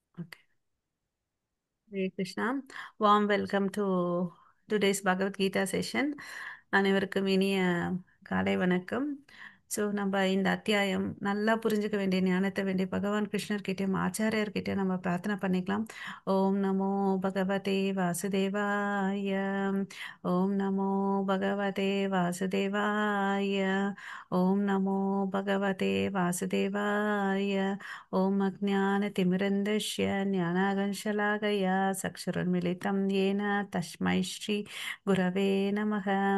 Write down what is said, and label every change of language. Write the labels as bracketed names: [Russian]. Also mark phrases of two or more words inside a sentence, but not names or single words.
[English] Okay. Hare Krishna. Warm welcome to today's Bhagavad Gita session. [Tamil] அனைவருக்கும் இனிய காலை வணக்கம். ஸோ நம்ம இந்த அத்தியாயம் நல்லா புரிஞ்சுக்க வேண்டிய ஞானத்தை வேண்டிய பகவான் கிருஷ்ணர்கிட்டயும் ஆச்சாரியர்கிட்டயும் நம்ம பிரார்த்தனை பண்ணிக்கலாம். [Sanskrit] ॐ नमो भगवते वासुदेवाय. ॐ नमो भगवते वासुदेवाय. ॐ नमो भगवते वासुदेवाय. ॐ अज्ञानतिमिरन्दस्य ज्ञानागंशलाकया चक्षुरुन्मिलितं येन तस्मै श्रीगुरवे नमः।